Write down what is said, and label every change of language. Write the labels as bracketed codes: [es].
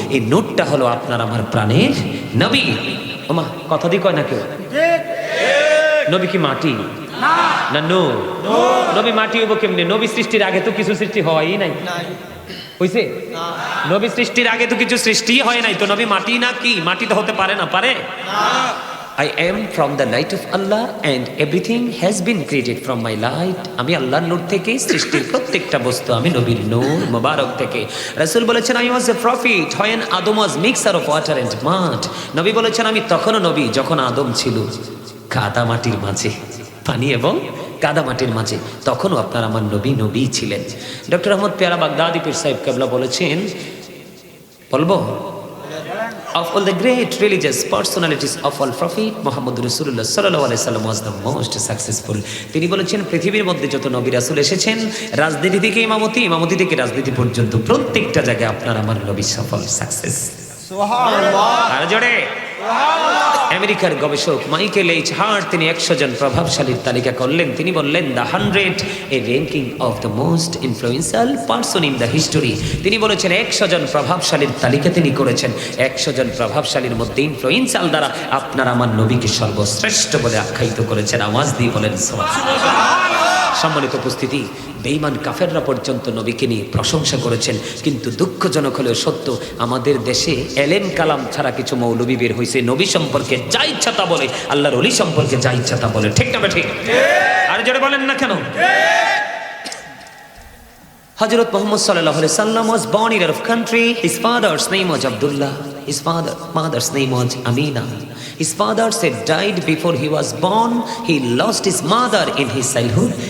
[bn] এই নূরটা হলো আপনার আমার প্রাণের নবী। ওমা কথা দিয়ে কয় না কেউ? নবী কি মাটি না নূর? নবী মাটি হইব কেমনে? নবী সৃষ্টির আগে তো কিছু সৃষ্টি হয়ই নাই, হইছে? নবী সৃষ্টির আগে তো কিছু সৃষ্টি হয় নাই, তো নবী মাটি না কি? মাটি তো হতে পারে না, পারে? [en] I am from the light of Allah and everything has been created from my light. [bn] আমি আল্লাহর নূর থেকে সৃষ্টির প্রত্যেকটা বস্তু, আমি নবীর নূর মোবারক থেকে। রাসূল বলেছেন [en] I was a prophet when Adam was mixture of water and mud. [bn] নবী বলেছেন আমি তখনও নবী যখন আদম ছিল কাদা মাটির মাঝে, পানি এবং কাদা মাটির মাঝে, তখনও আপনার আমার নবী নবী ছিলেন। ডক্টর আহমদ পেয়ারা বাগদাদি পীর সাহেব কেবলা বলেছেন, বলবো [en] of all the great religious personalities of all prophet Muhammad Rasulullah sallallahu alaihi wasallam was the most successful. [bn] তিনি বলেছেন পৃথিবীর মধ্যে যত নবী রাসূল এসেছেন, রাজনীতি থেকে ইমামতি, ইমামতি থেকে রাজনীতি পর্যন্ত প্রত্যেকটা জায়গায় আপনার আমার নবী সফল, সাকসেস। সুবহানাল্লাহ। আর জোরে আমেরিকার গবেষক মাইকেল এইচ হার্ট তিনি 100 জন প্রভাবশালীর তালিকা করলেন। তিনি বললেন [en] The 100 a ranking of the most influential person in the history. [bn] তিনি বলেছেন 100 জন প্রভাবশালীর তালিকা তিনি করেছেন। 100 জন প্রভাবশালীর মধ্যে ইনফ্লুয়েন্সিয়াল দ্বারা আপনার আমার নবীকে সর্বশ্রেষ্ঠ বলে আখ্যায়িত করেছেন। আওয়াজ দিয়ে বলেন সুবহানাল্লাহ। সম্মানিত উপস্থিতি, বেঈমান কাফেররা পর্যন্ত নবীকে নিয়ে প্রশংসা করেছেন। কিন্তু দুঃখজনক হলেও সত্য, আমাদের দেশে এলেম কালাম ছাড়া কিছু মৌলবী বের হয়েছে, নবী সম্পর্কে যা ইচ্ছা তা বলে, আল্লাহর ওলি সম্পর্কে যা ইচ্ছা তা বলে। ঠিক না ঠিক? আর জোরে বলেন না কেন? [en] হযরত মুহাম্মদ সাল্লাল্লাহু আলাইহি সাল্লাম was born in Arab country. His father's name was Abdullah. His mother's name was Amina. His father said died before he was born. He lost his mother in his childhood.